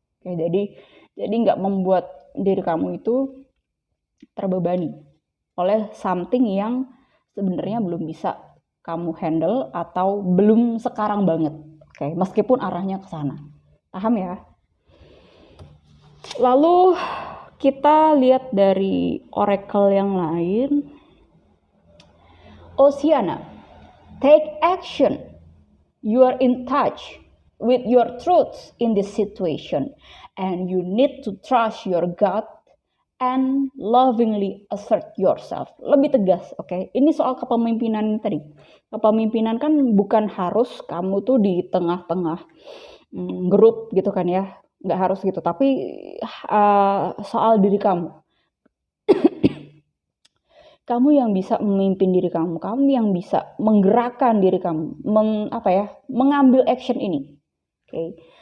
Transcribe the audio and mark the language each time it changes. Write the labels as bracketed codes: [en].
[id] Oke, jadi nggak membuat diri kamu itu terbebani oleh something yang sebenarnya belum bisa kamu handle atau belum sekarang banget. Oke, meskipun arahnya ke sana. Paham ya? Lalu kita lihat dari oracle yang lain. [en] Oceana, take action. You are in touch with your truth in this situation, and you need to trust your gut and lovingly assert yourself. [id] Lebih tegas, oke? Ini soal kepemimpinan tadi. Kepemimpinan kan bukan harus kamu tuh di tengah-tengah grup gitu kan ya. Nggak harus gitu, tapi soal diri kamu. Kamu yang bisa memimpin diri kamu yang bisa menggerakkan diri kamu, mengambil action ini. Oke.